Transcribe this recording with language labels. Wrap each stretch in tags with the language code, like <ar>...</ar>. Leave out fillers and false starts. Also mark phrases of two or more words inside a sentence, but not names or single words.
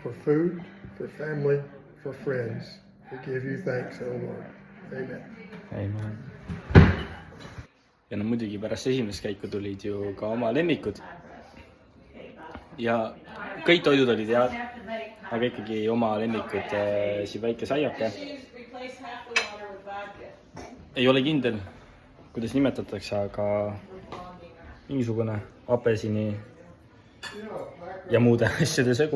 <en>For food, for family, for friends, we give you thanks, O Lord. Amen. Amen.</en> <et>Ja no muidugi pärast esimest käiku tulid ju ka oma lemmikud. Ja kõik toidud olid head, aga ikkagi oma lemmikud siin väike saiake. Ei ole kindel, kuidas nimetatakse, aga mingisugune apelsini ja muude asjade segu.</et>